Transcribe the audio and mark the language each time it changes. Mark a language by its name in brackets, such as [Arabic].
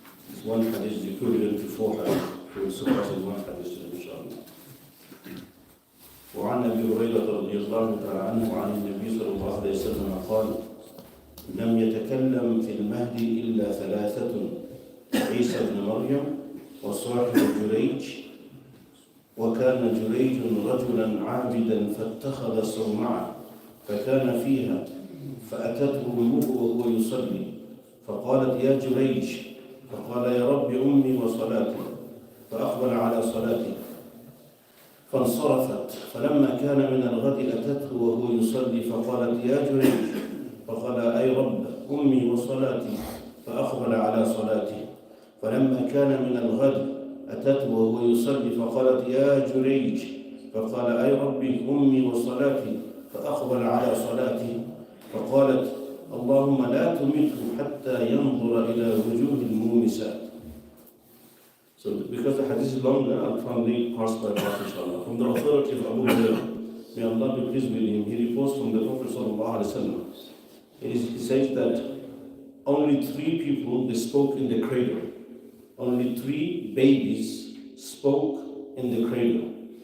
[English] This one hadith is equivalent to 4 hadith. We will suffice in one hadith today, inshallah. [Arabic] وعن أبي هريرة رضي الله تعالى عنه عن النبي صلى الله عليه وسلم قال: لم يتكلم في المهد إلا 3: عيسى بن مريم وصاحب جريج. وكان جريج رجلا عابدا فاتخذ صومعة فكان فيها فأتته أمه وهو يصلي فقالت: يا جريج. فقال: يا رب أمي وصلاتي. فأقبل على صلاته فانصرفت. فلما كان من الغد أتته وهو يصلي فقالت: يا جريج. فقال: أي رب أمي وصلاتي. فأقبل على صلاته. فلما كان من الغد أتته وهو يصلي فقالت: يا جريج. فقال: أي ربي أمي وصلاتي. فأقبل على صلاته. فقالت: اللهم لا تمته حتى ينظر إلى وجوه المومسات. [English] So because the hadith is long, I'll finally pass by part, inshallah. From the authority of Abu Hurairah, may Allah be pleased with him, he reports from the Prophet sallallahu alaihi wasallam. He says that only 3 people, they spoke in the cradle. Only 3 babies spoke in the cradle.